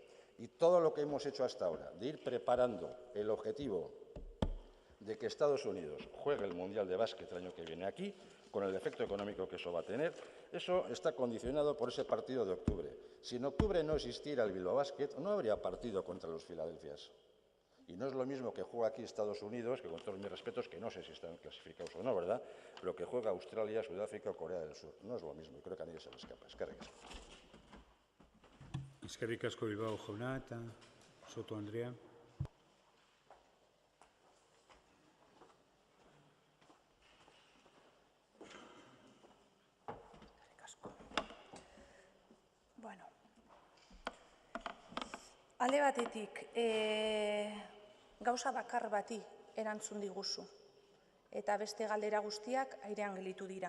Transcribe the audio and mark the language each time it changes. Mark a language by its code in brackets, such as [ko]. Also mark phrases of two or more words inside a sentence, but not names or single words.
[es] Y todo lo que hemos hecho hasta ahora, de ir preparando el objetivo de que Estados Unidos juegue el Mundial de Básquet el año que viene aquí, con el efecto económico que eso va a tener, eso está condicionado por ese partido de octubre. Si en octubre no existiera el Bilbao Basket, no habría partido contra los Filadelfias. Y no es lo mismo que juega aquí Estados Unidos, que con todos mis respetos, que no sé si están clasificados o no, ¿verdad?, pero que juega Australia, Sudáfrica o Corea del Sur. No es lo mismo, y creo que a nadie se le escapa. [eu] Eskerrik asko. Eskerrik asko Bilbao jauna eta Soto Andrea. Bueno, alde batetik, gauza bakar bati erantzun diguzu, eta beste galdera guztiak airean gelditu dira.